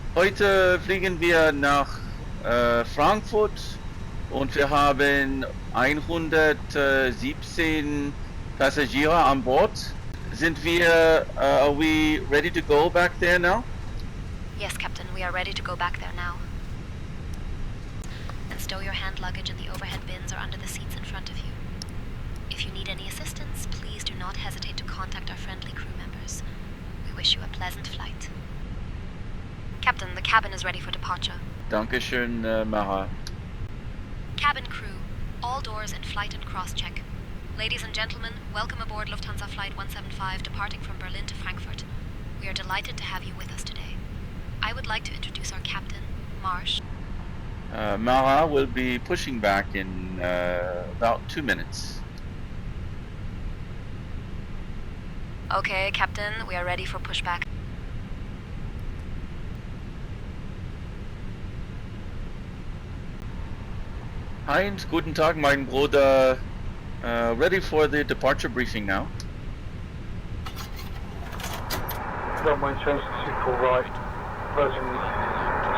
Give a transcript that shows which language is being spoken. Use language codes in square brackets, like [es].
[de] Heute fliegen wir nach Frankfurt und wir haben 117 Passagiere an Bord. [en] Are we ready to go back there now? Yes, Captain, we are ready to go back there now. And stow your hand luggage in the overhead bins or under the seats in front of you. If you need any assistance, please do not hesitate to contact our friendly crew members. We wish you a pleasant flight. Captain, the cabin is ready for departure. [de] Dankeschön, Maha. [en] Cabin crew, all doors in flight and cross-check. Ladies and gentlemen, welcome aboard Lufthansa Flight 175 departing from Berlin to Frankfurt. We are delighted to have you with us today. I would like to introduce our captain, Marsh. Maha will be pushing back in about 2 minutes. Okay, Captain, we are ready for pushback. [de] Heinz, guten Tag, mein Bruder. [en] Ready for the departure briefing now. Runway change to right. Version